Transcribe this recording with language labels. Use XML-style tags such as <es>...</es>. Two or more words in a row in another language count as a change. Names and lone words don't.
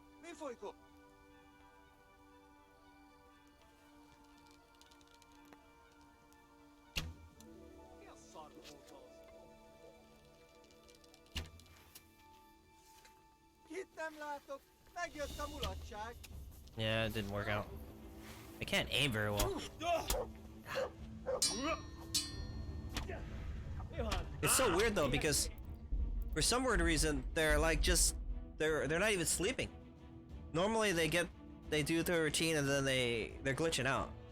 <hu>folyko? Mi a szar volt az? Kit nem látok? Megjött a mulatság.</hu> <en>Yeah, it didn't work out. I can't aim very well. It's so weird though because for some weird reason they're like just they're not even sleeping. Normally they do their routine and then they're glitching out.</en>